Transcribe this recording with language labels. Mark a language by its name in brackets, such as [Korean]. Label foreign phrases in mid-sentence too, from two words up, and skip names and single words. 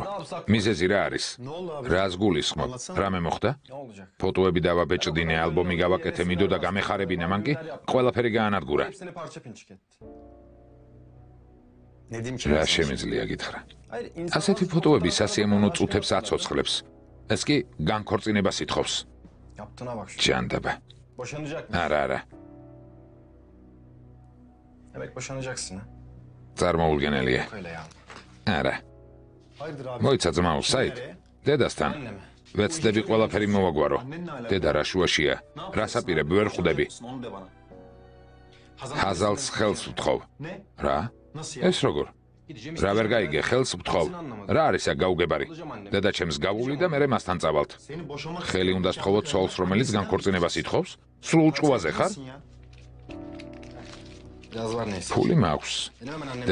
[Georgian] მიზეზი რა არის? რას გულისხმობ? რამე მოხდა? [Turkish] Ne olacak? [Georgian] ფოტოები დავაბეჭდინე, ალბომი გავაკეთე, მიდო და გამეხარებინე, მან კი ყველაფერი გაანადგურა. [Turkish] Hepsini parça pinçik etti. Ne diyeyim ki? [Georgian] რა შემიძლია გითხრა? [Turkish] Hayır, insan [Georgian] ასეთი [Turkish] nasıl [Georgian] ფოტოები [Turkish] fotoğraf [Georgian] სასიამოვნო [Turkish] çekip [Georgian] წუთებს აცოცხლებს. ეს კი განქორწინებას ითხოვს. [Turkish] Yaptığına bak şu. [Georgian] ჯანდაბა. [Turkish] Boşanacak mı? [Georgian] არა, არა. [Turkish] Demek boşanacaksın ha. [Georgian] წარმოუდგენელია. [Turkish] Öyle ya. [Georgian] არა. [Turkish] Hayırdır abi? [Georgian] მოიცა ძმაო, საით? დედასთან. [Turkish] Anneme. [Georgian] ვეცდები ყველაფერი მოვაგვარო. დედა რა შუაშია? რას აპირებ ვერ ხვდები? [Turkish] Onu de bana. [Georgian] ხაზალს ხელს ვთხოვ. [Turkish] Ne? [Georgian] რა? [Turkish] Nasıl ya? [Georgian] ეს როგორ? [Turkish] Gideceğim [Georgian] რა ვერ გაიგე, ხელს ვთხოვ. რა არის აქ გაუგებარი? დედა ჩემს გავული და მე მასთან წავალთ. [Turkish] Seni boşamak [Georgian] ხელი უნდა სთხოვოთ ცოლს, რომელიც განქორწინებას ითხოვს? სრულ ჭკუაზე ხარ? [Turkish] Biraz var neyse. [Georgian] ფული მაქვს. [Turkish] Benim hemen annem.